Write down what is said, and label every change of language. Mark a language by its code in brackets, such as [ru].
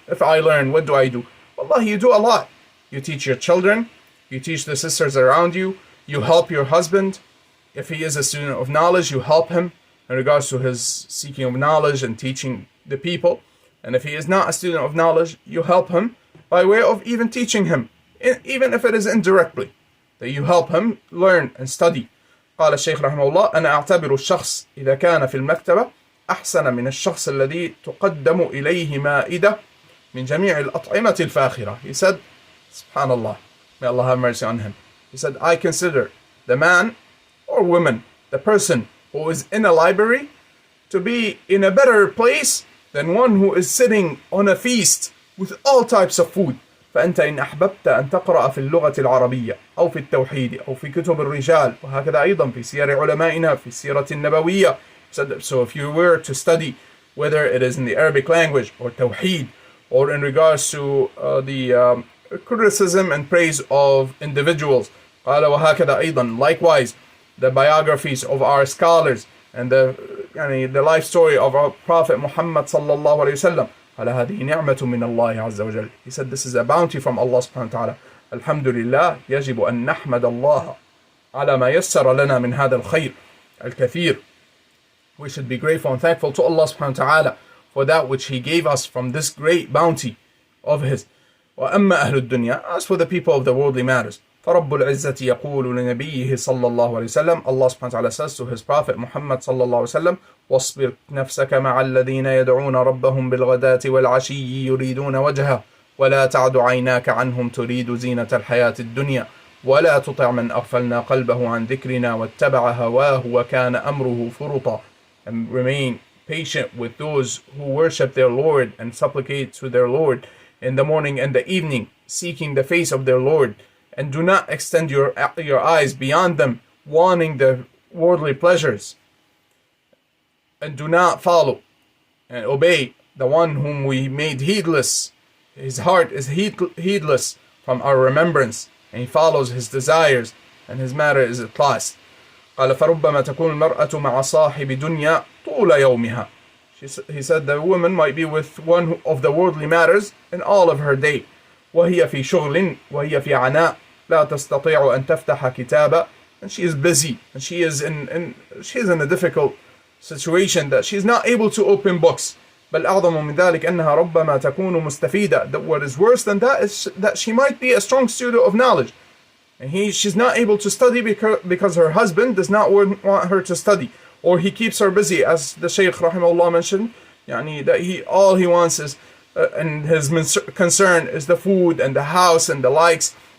[en] If I learn, what do I do? Wallahi, you do a lot. You teach your children, you teach the sisters around you, you help your husband. If he is a student of knowledge, you help him in regards to his seeking of knowledge and teaching the people. And if he is not a student of knowledge, you help him by way of even teaching him, even if it is indirectly, that you help him learn and study. [ar] قال الشيخ رحمه الله أنا أعتبر الشخص إذا كان في المكتبة أحسن من الشخص الذي تقدم إليه مائدة من جميع الأطعمة الفاخرة. [en] He said, subhanallah, may Allah have mercy on him. He said, I consider the man or woman, the person who is in a library, to be in a better place than one who is sitting on a feast with all types of food. [ar] فأنت إن أحببت أن تقرأ في اللغة العربية أو في التوحيد أو في كتب الرجال وهكذا أيضا في سير علمائنا في السيرة النبوية. [en] So if you were to study, whether it is in the Arabic language or Tawheed, or in regards to the criticism and praise of individuals, [ar] قال وهكذا أيضا, [en] likewise the biographies of our scholars and the life story of our Prophet Muhammad sallallahu alayhi wasallam. [ar] قال هذه نعمة من الله عز وجل. [en] He said this is a bounty from Allah subhanahu wa ta'ala. [ar] Alhamdulillah, يجب أن نحمد الله على ما يسر لنا من هذا الخير الكثير. [en] We should be grateful and thankful to Allah subhanahu wa ta'ala for that which He gave us from this great bounty of His. [ar] وأما أهل الدنيا, [en] as for the people of the worldly matters, [ar] فرب العزة يقول لنبيه صلى الله عليه وسلم, [en] Allah subhanahu wa ta'ala says to His Prophet Muhammad [ar] صلى الله عليه وسلم, واصبر نفسك مع الذين يدعون ربهم بالغداة والعشي يريدون وجهه ولا تعد عيناك عنهم تريد زينة الحياة الدنيا ولا تطع من أغفلنا قلبه عن ذكرنا واتبع هواه وكان أمره فرطا. [en] And remain patient with those who worship their Lord and supplicate to their Lord in the morning and the evening, seeking the face of their Lord, and do not extend your eyes beyond them, wanting the worldly pleasures, and do not follow and obey the one whom we made heedless. His heart is heedless from our remembrance, and he follows his desires, and his matter is at last. [ar] قال فربما تكون المرأة مع صاحب دنيا طول يومها. [en] He said the woman might be with one of the worldly matters in all of her day. [ar] وهي في شغل وهي في عناء لا تستطيع أن تفتح كتابا. [en] And she is busy, and she is in a difficult situation that she is not able to open books. [ar] بل أعظم من ذلك أنها ربما تكون مستفيدة. [en] That what is worse than that is that she might be a strong student of knowledge, and she's not able to study because her husband does not want her to study, or he keeps her busy, as the Shaykh rahimahullah mentioned, that all he wants is and his concern is the food and the house and the likes.